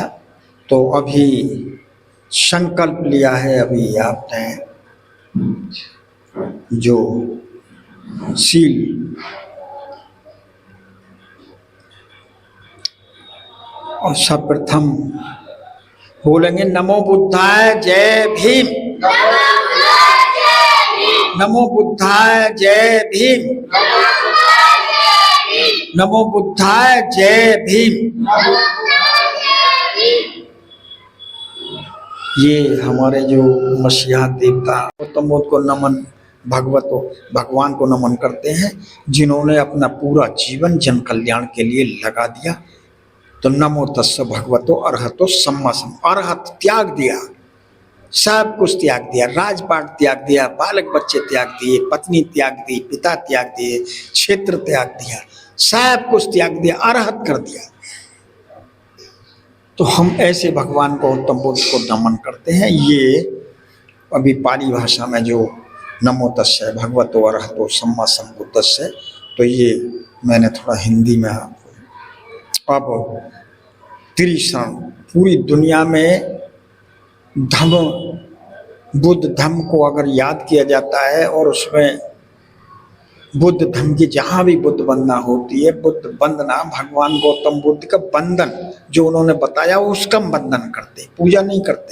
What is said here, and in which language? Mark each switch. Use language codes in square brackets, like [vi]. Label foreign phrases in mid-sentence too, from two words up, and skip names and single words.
[hi] तो अभी संकल्प लिया है, अभी आपने जो शील और सर्वप्रथम बोलेंगे नमो बुद्धाय जय भीम, नमो बुद्धाय जय भीम, नमो बुद्धाय जय भीम। ये हमारे जो मसीहा देवता गौतम बुद्ध को नमन, भगवान को नमन करते हैं, जिन्होंने अपना पूरा जीवन जन कल्याण के लिए लगा दिया। तो [pi] नमो तस्स भगवतो अरहतो सम्मा सम, [hi] अरहत त्याग दिया, सब कुछ त्याग दिया, राजपाट त्याग दिया, बालक बच्चे त्याग दिए, पत्नी त्याग दी, पिता त्याग दिए, क्षेत्र त्याग दिया, सब कुछ त्याग दिया, अरहत कर दिया। तो हम ऐसे भगवान गौतम बुद्ध को नमन करते हैं। ये अभी पाली भाषा में जो [pi] नमो तस्स भगवतो अरहतो सम्मा सम्बुद्धस्स, [hi] तो ये मैंने थोड़ा हिंदी में आपको। अब त्रिशरण, पूरी दुनिया में धम्म, बुद्ध धम्म को अगर याद किया जाता है और उसमें बुद्ध धम्म की जहाँ भी बुद्ध वंदना होती है, बुद्ध वंदना भगवान गौतम बुद्ध का बंधन जो उन्होंने बताया उसका बंधन करते, पूजा नहीं करते।